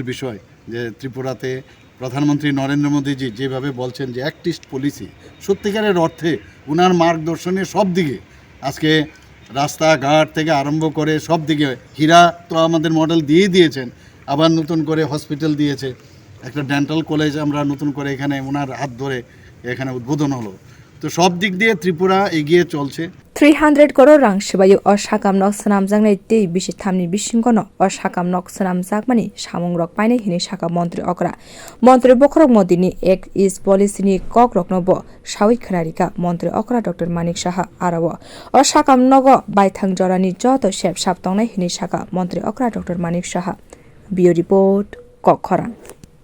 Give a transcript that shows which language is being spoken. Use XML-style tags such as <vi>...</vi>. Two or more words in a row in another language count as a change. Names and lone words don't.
<bn>বিষয় যে ত্রিপুরাতে প্রধানমন্ত্রী নরেন্দ্র মোদীজি যেভাবে বলছেন যে</bn> <en>actist policy</en> <bn>সত্যিকারের অর্থে ওনার মার্গদর্শনে সব দিকে আজকে রাস্তাঘাট থেকে আরম্ভ করে সব দিকে হীরা তো আমাদের মডেল দিয়েছেন আবার নতুন করে হসপিটাল দিয়েছে একটা</bn> <en>dental college</en> <bn>আমরা নতুন করে এখানে ওনার হাত ধরে এখানে উদ্বোধন হলো তো সব দিক দিয়ে ত্রিপুরা এগিয়ে চলছে</bn> <trp>300 crore rang shibayu or shakam nok sanam jangnai tei bishi thamni bisingkono or shakam nok sanam jakmani samung rok paine hini shaka montri okra montri bokrok modini ek is policy ni kok rok no bo shawi khararika montri okra dr manik shaha arawo or shakam nogo baithang jorani joto shep saptongnai hini shaka montri okra dr manik shaha bio report kokhoran</trp>